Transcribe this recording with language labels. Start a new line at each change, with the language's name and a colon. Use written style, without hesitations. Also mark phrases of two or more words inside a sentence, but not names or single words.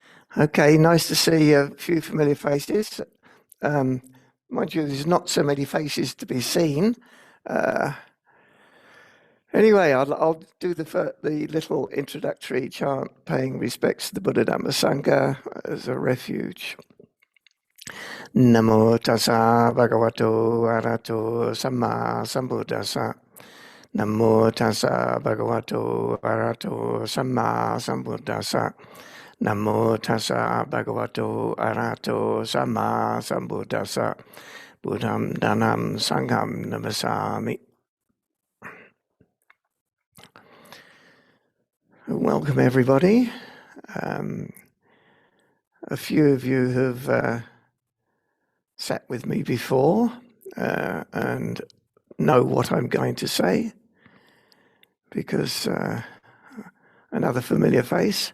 English: Okay, nice to see a few familiar faces. Um, Mind you, there's not so many faces to be seen. Uh, anyway, I'll do the little introductory chant, paying respects to the Buddha Dhamma Sangha as a refuge.
Pali: Namo tassa bhagavato arahato samma sambuddhassa. Namo tassa bhagavato arahato samma sambuddhassa. Namo tassa bhagavato arahato samma sambuddhassa. Buddham dhanam sangham namasami.
English: Welcome everybody. A few of you have sat with me before and know what I'm going to say, because another familiar face.